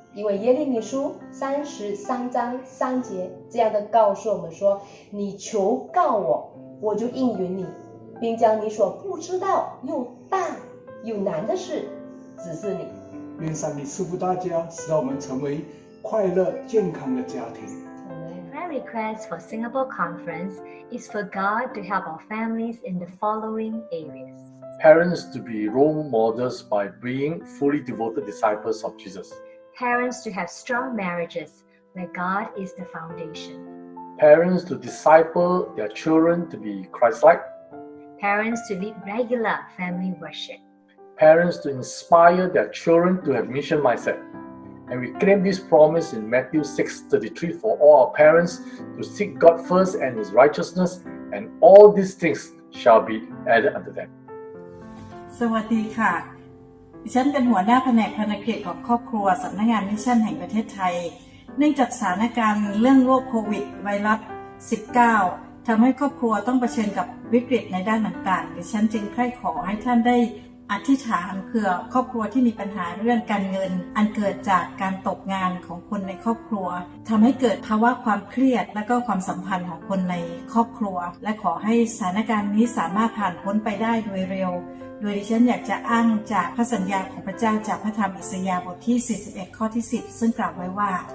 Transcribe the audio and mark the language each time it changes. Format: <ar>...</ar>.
<zh>因为耶利米书33章3节这样的告诉我们说：“你求告我，我就应允你，并将你所不知道又大又难的事指示你。” 愿上帝赐福大家，使到我们成为快乐健康的家庭。</zh> <en>Prayer request for Singapore Conference is for God to help our families in the following areas. Parents to be role models by being fully devoted disciples of Jesus. Parents to have strong marriages where God is the foundation. Parents to disciple their children to be Christ-like. Parents to lead regular family worship. Parents to inspire their children to have mission mindset. And we claim this promise in Matthew 6:33 for all our parents to seek God first and His righteousness, and all these things shall be added unto them.</en> <th>สวัสดีค่ะดิฉันเป็นหัวหน้าแผนกภารกิจของครอบครัวสำนักงานมิชชั่นแห่งประเทศไทยเนื่องจากสถานการณ์เรื่องโรคโควิดไวรัส 19 ทำให้ครอบครัวต้องเผชิญกับวิกฤตในด้านต่างๆดิฉันจึงใคร่ขอให้ท่านได้อธิษฐานเพื่อครอบครัวที่มีปัญหาเรื่องการเงินอันเกิดจากการตกงานของคนในครอบครัวทำให้เกิดภาวะความเครียดและก็ความสัมพันธ์ของคนในครอบครัวและขอให้สถานการณ์นี้สามารถผ่านพ้นไปได้โดยเร็วโดยดิฉันอยากจะอ้างจากพระสัญญาของพระเจ้าจากพระธรรมอิสยาห์บทที่41ข้อที่10ซึ่งกล่าวไว้ว่า</th>